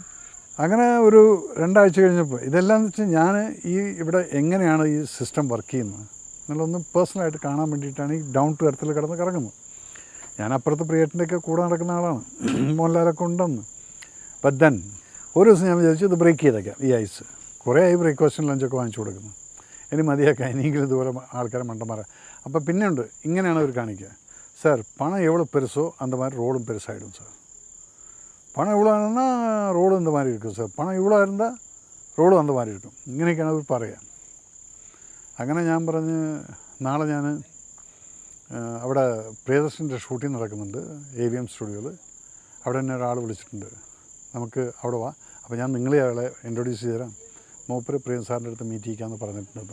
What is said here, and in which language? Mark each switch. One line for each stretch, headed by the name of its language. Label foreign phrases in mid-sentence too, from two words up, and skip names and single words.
Malayalam: അങ്ങനെ ഒരു 2 ആഴ്ച കഴിഞ്ഞപ്പോൾ ഇതെല്ലാം വെച്ച് ഞാൻ ഈ ഇവിടെ എങ്ങനെയാണ് ഈ സിസ്റ്റം വർക്ക് ചെയ്യുന്നത് എന്നുള്ളതൊന്ന് പേഴ്സണലായിട്ട് കാണാൻ വേണ്ടിയിട്ടാണ് ഈ ഡൗൺ ടു എർത്തിൽ കിടന്ന് കറങ്ങുന്നത്. ഞാൻ അപ്പുറത്ത് പ്രിയേട്ടൻ്റെയൊക്കെ കൂടെ നടക്കുന്ന ആളാണ്, മോഹൻലാലൊക്കെ ഉണ്ടെന്ന്.
English: but then
Malayalam: ഒരു ദിവസം ഞാൻ വിചാരിച്ചു ഇത് ബ്രേക്ക് ചെയ്തേക്കാം ഈ ഐസ്. കുറേ ആയി ബ്രേക്ക്ഫാസ്റ്റും ലഞ്ചൊക്കെ വാങ്ങിച്ചു കൊടുക്കുന്നു, ഇനി മതിയാക്കാം, ഇനിയെങ്കിലും ഇതുപോലെ ആൾക്കാരെ മണ്ടന്മാരെ. അപ്പോൾ പിന്നെ ഉണ്ട്, ഇങ്ങനെയാണ് അവർ കാണിക്കുക,
Tamil: சார் பணம் எவ்வளோ பெருசோ அந்த மாதிரி ரோடும் பெருசாகிடும் சார். பணம் எவ்வளோ ஆனதுன்னா ரோடு இந்த மாதிரி இருக்கும் சார். பணம் இவ்வளோ இருந்தால் ரோடும் அந்த மாதிரி இருக்கும்.
Malayalam: ഇങ്ങനെയൊക്കെയാണ് അവർ പറയുക. അങ്ങനെ ഞാൻ പറഞ്ഞ് നാളെ ഞാൻ അവിടെ പ്രിയദർശൻ്റെ ഷൂട്ടിംഗ് നടക്കുന്നുണ്ട് AVM സ്റ്റുഡിയോയിൽ. അവിടെ തന്നെ ഒരാൾ വിളിച്ചിട്ടുണ്ട്, നമുക്ക് അവിടെ വാ, അപ്പോൾ ഞാൻ നിങ്ങളെ അയാളെ ഇൻട്രൊഡ്യൂസ് ചെയ്ത് തരാം, മൂപ്പര് പ്രിയ സാറിൻ്റെ അടുത്ത് മീറ്റ് ചെയ്യാമെന്ന് പറഞ്ഞിട്ടുണ്ട്.